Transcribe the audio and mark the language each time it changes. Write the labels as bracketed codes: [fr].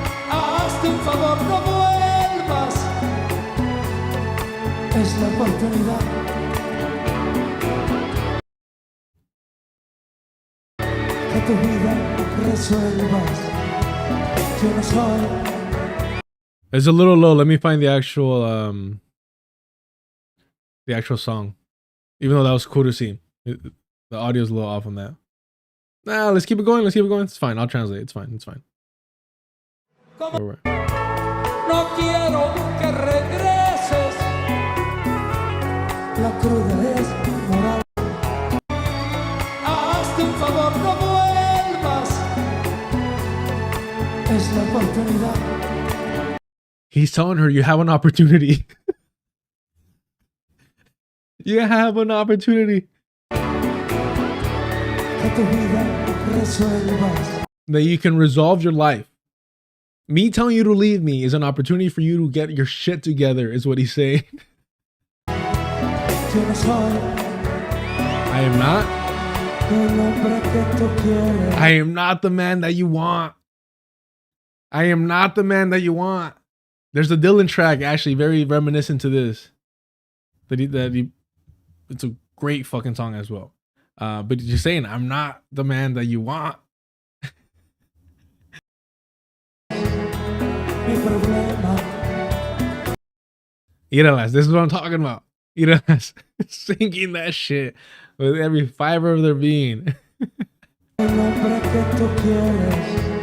[es] Hazte un favor, no vuelvas. Es la oportunidad. Que tu vida resuelvas. Yo no soy [en] It's a little low. Let me find the actual song. Even though that was cool to see. The audio's a little off on that. Nah, let's keep it going. Let's keep it going. It's fine. I'll translate. It's fine. It's fine. [es] No quiero que regreses. La cruda es moral. Hazte un favor, no vuelvas. Es la oportunidad. [en] He's telling her you have an opportunity. You have an opportunity. [es] Que tu vida resuelvas. [en] That you can resolve your life. Me telling you to leave me is an opportunity for you to get your shit together, is what he's saying. [es] Yo no soy [en] I am not. [es] el hombre que tú quieres. [en] I am not the man that you want. I am not the man that you want. There's a Dylan track actually very reminiscent to this. It's a great fucking song as well. But you're saying I'm not the man that you want. [es] Mi problema [en] Iralas, this is what I'm talking about. Iralas, singing that shit with every fiber of their being. [es] el hombre que tú quieres.